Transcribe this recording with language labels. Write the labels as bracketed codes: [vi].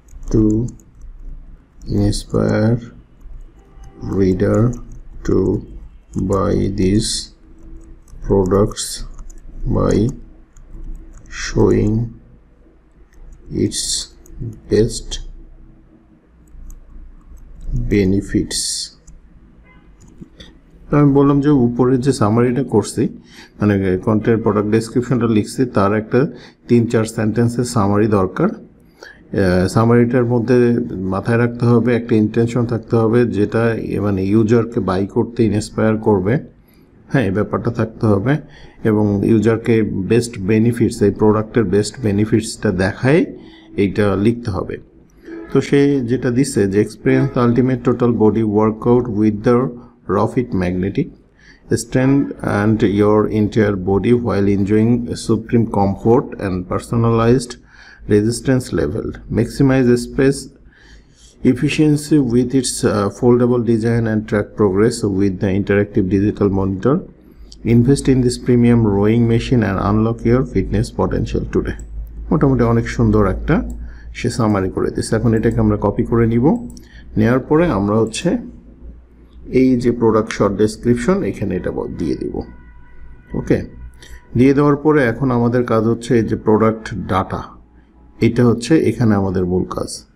[en] to inspire reader to buy these products by showing its best benefits. [bn] আমি বললাম যে উপরে যে সামারিটা করছি, মানে কন্টেন্ট প্রোডাক্ট ডেসক্রিপশনটা লিখছি, তার একটা 3-4 সেন্টেন্সের সামারি দরকার। সামারিটার মধ্যে মাথায় রাখতে হবে একটা ইন্টেনশন থাকতে হবে, যেটা মানে ইউজারকে বাই করতে ইন্সপায়ার করবে। হ্যাঁ, এই ব্যাপারটা থাকতে হবে, এবং ইউজারকে বেস্ট বেনিফিটস, এই প্রোডাক্টের বেস্ট বেনিফিটসটা দেখায় এইটা লিখতে হবে। [en] তো সে যেটা দিচ্ছে যে experience the ultimate total body workout with the Rofit magnetic strength and your entire body while enjoying supreme comfort and personalized resistance level. Maximize space efficiency with its foldable design and track progress with the interactive digital monitor. Invest in this premium rowing machine and unlock your fitness potential today. [bn] মোটামুটি অনেক সুন্দর একটা সে summary করে দিচ্ছে। এখন এটাকে আমরা copy করে নিব, নেওয়ার পরে আমরা হচ্ছে এই যে প্রোডাক্ট শর্ট ডেসক্রিপশন এখানে এটা দিয়ে দিব। ওকে, দিয়ে দেওয়ার পরে এখন আমাদের কাজ হচ্ছে এই যে প্রোডাক্ট ডাটা, এটা হচ্ছে এখানে আমাদের মূল কাজ।